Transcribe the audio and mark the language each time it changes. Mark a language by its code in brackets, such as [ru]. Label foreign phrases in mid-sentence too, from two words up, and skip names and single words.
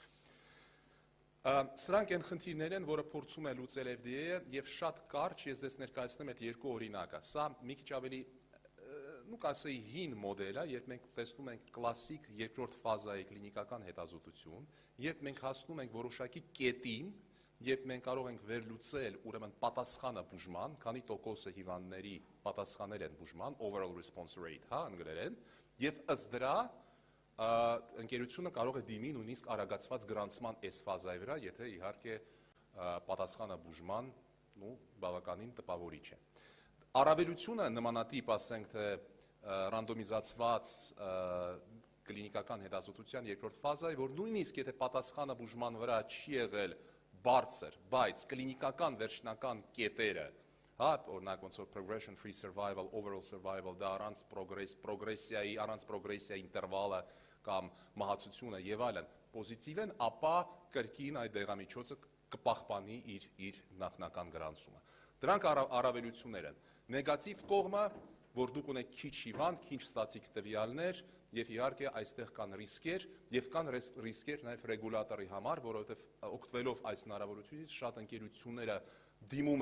[hy] Սրանք այն խնդիրներ են, որը փորձում է լուծել FDA-ը եւ շատ կարճ ես ձեզ ներկայացնեմ այդ երկու օրինակը։ Սա մի քիչ ավելի նու կասեի հին մոդել է, երբ մենք տեսնում ենք կլասիկ երկրորդ ֆազայի կլինիկական հետազոտություն, երբ մենք հասնում ենք որոշակի կետին, երբ մենք կարող ենք վերլուծել ուրեմն պատասխանը բուժման, քանի տոկոսը հիվանդների պատասխանել են բուժման, [en] overall response rate, [hy] հա, անգլերեն, եւ ըստ դրա ընկերությունը կարող է դիմի նույնիսկ արագացված գրանցման այս ֆազայի վրա, եթե իհարկե պատասխանը բուժման բավականին տպավորիչ է։ Առավելությունը նմանատիպ, ասենք թե ռանդոմիզացված կլինիկական հետազոտության երկրորդ ֆազայի, որ նույնիսկ եթե պատասխանը բուժման վրա չի եղել բարձր, բայց կլինիկական վերջնական կետերը, հա, օրինակ ոնց որ [en] progression free survival, overall survival, [hy] դա առանց պրոգրեսիայի ինտերվալը կամ մահացությունը եւ այլն պոզիտիվ են, ապա կրկին այդ դեղամիջոցը կպահպանի իր նախնական գրանցումը։ Դրանք առավելություններ են։ Նեգատիվ կողմը, որ դուք ունեք քիչ հիվանդ, քիչ ստատիկ տվյալներ եւ իհարկե այստեղ կան ռիսկեր եւ կան ռիսկեր նաեւ ռեգուլատորի համար, որովհետեւ օգտվելով այս հնարավորությունից շատ ընկերությունները դիմում